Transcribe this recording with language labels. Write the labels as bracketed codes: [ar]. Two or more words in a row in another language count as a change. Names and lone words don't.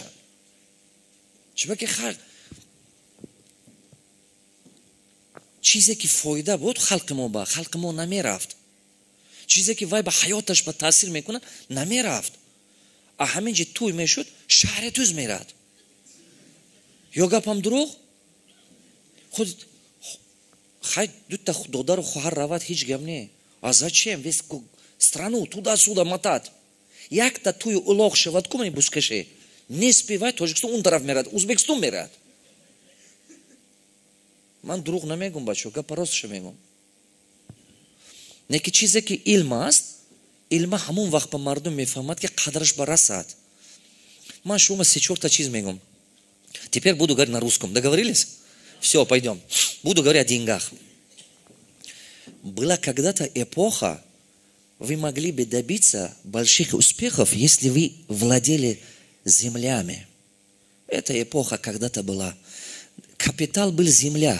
[tg] чунки чизе ки фоида буд халқи мо намерафт. чизе ки вай ба ҳаёташ ба таъсир мекунад намерафт. а ҳамин ҷи туй мешуд, шаҳри туз мерад. ё гапам дурӯғ? худ хай дута додару хоҳар равад, ҳеҷ гап не. [ru] а зачем вес страну туда-сюда матад? [tg] якта туй улоғ шавад, кумани бускаше? [ru] не спевай, [tg] Тоҷикистон он тараф мерад, Узбекистон мерад. ман дурӯғ намегум, бачо, гапа ростша мегум. не ки чизе ки илм аст, илма ҳамон вақт ба мардум мефаҳмад ки қадраш ба расад. ман шумо 3-4 чиз мегум. [ru] теперь буду говорить на русском. Договорились? Все, пойдем. Буду говорить о деньгах. Была когда-то эпоха, вы могли бы добиться больших успехов, если вы владели землями. Эта эпоха когда-то была. Капитал был земля.